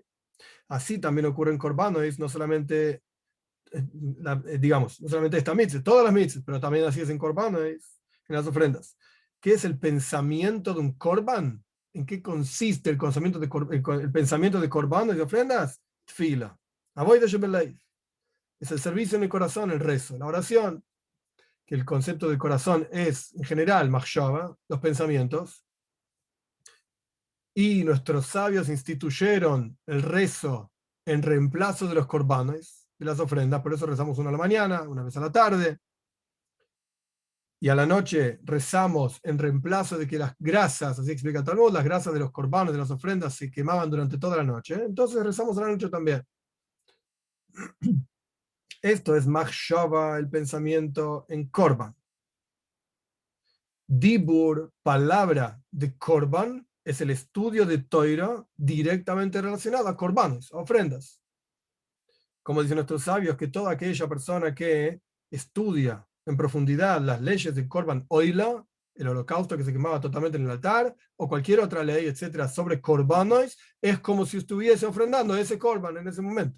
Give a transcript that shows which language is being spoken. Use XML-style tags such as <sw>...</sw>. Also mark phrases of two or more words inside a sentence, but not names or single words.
<es>Así también ocurre en Corbanes, no solamente digamos, no solamente esta mitzvah, todas las mitzvahs, pero también así es en Corbanes, en las ofrendas. ¿Qué es el pensamiento de un Corban? ¿En qué consiste el pensamiento el pensamiento de Corbanes y ofrendas? Tfila. Avoid the es el servicio en el corazón, el rezo, la oración, que el concepto del corazón es, en general, machshava, los pensamientos, y nuestros sabios instituyeron el rezo en reemplazo de los corbanes, de las ofrendas, por eso rezamos una a la mañana, una vez a la tarde, y a la noche rezamos en reemplazo de que las grasas, así explica el Talmud, las grasas de los corbanos, de las ofrendas, se quemaban durante toda la noche, entonces rezamos a la noche también. Esto es machshava, el pensamiento en korban. Dibur, palabra de korban, es el estudio de Toira directamente relacionado a korbanos, a ofrendas. Como dicen nuestros sabios, que toda aquella persona que estudia en profundidad las leyes de</es> <he>קרבן עולה,</he> <es>el holocausto que se quemaba totalmente en el altar, o cualquier otra ley, etcétera, sobre Korbanos, es como si estuviese ofrendando ese Korban en ese momento.</es>